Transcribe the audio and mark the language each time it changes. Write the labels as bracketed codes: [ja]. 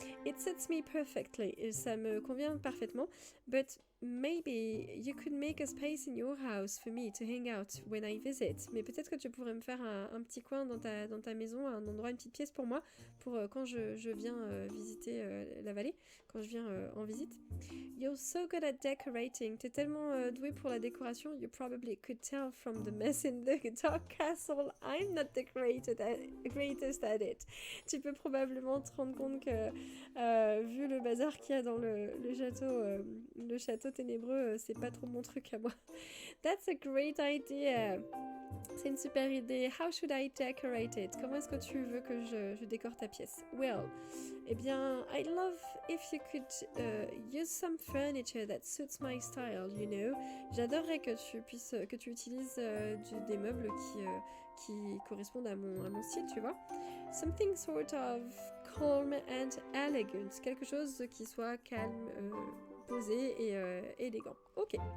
[en] It suits me perfectly. [fr] Ça me convient parfaitement. [en] But maybe you could make a space in your house for me to hang out when I visit. [fr] Mais peut-être que tu pourrais me faire un petit coin dans ta maison, un endroit, une petite pièce pour moi, pour quand je viens visiter la vallée, quand je viens en visite. [en] You're so good at decorating. [fr] T'es tellement douée pour la décoration. [en] You probably could tell from the mess in the dark castle. I'm not the greatest at it. [fr] Tu peux probablement te rendre compte que vu le bazar qu'il y a dans le château ténébreux, c'est pas trop mon truc à moi. [en] That's a great idea. [fr] C'est une super idée. [en] How should I decorate it? [fr] Comment est-ce que tu veux que je décore ta pièce? [en] Well, [fr] eh bien, [en] I'd love if you could use some furniture that suits my style, you know. [fr] J'adorerais que tu utilises des meubles qui correspondent à mon style, tu vois. [en] Something sort of calm and elegant. [fr] Quelque chose qui soit calme, posé et élégant. Ok.